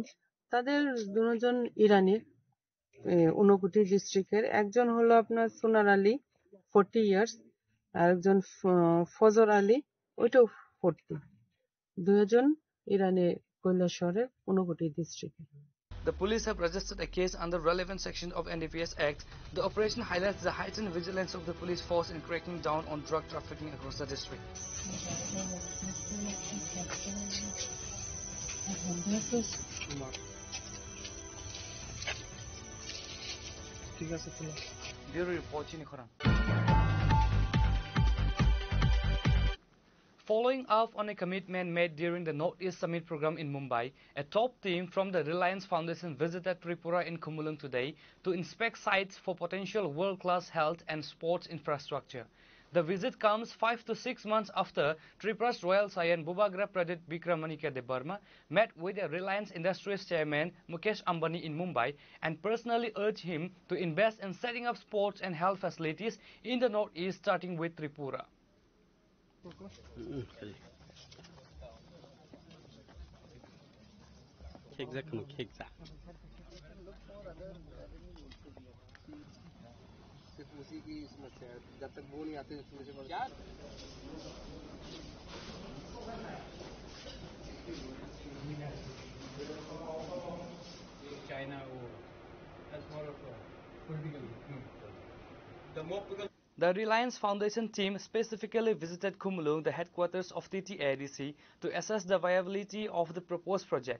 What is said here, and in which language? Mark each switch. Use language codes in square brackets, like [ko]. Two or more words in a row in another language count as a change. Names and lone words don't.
[bn] তাদের দুজন ইরানির, ঊনকোটি ডিস্ট্রিক্টের। একজন হলো আপনার সোনার আলী 40 ইয়ার্স, আর একজন ফজর আলী ওইটাও 40। দুজন ইরানি কৈলাসহরের ঊনকোটি ডিস্ট্রিক্টের। [en] The police have registered a case under relevant section of NDPS Act. The operation highlights the heightened vigilance of the police force in cracking down on drug trafficking across the district. Bureau report, Chini Khoran. Following up on a commitment made during the Northeast Summit program in Mumbai, a top team from the Reliance Foundation visited Tripura in Kumulung today to inspect sites for potential world-class health and sports infrastructure. The visit comes 5 to 6 months after Tripura's Royal Saiyan Bubagra Pradit Bikramanike Debarma met with the Reliance Industries chairman Mukesh Ambani in Mumbai and personally urged him to invest in setting up sports and health facilities in the Northeast, starting with Tripura. [hi] जब तक वो नहीं आते [en] China or that's more of a political. The Reliance Foundation team specifically visited Kumulung, the headquarters of TTADC, to assess the viability of the proposed project.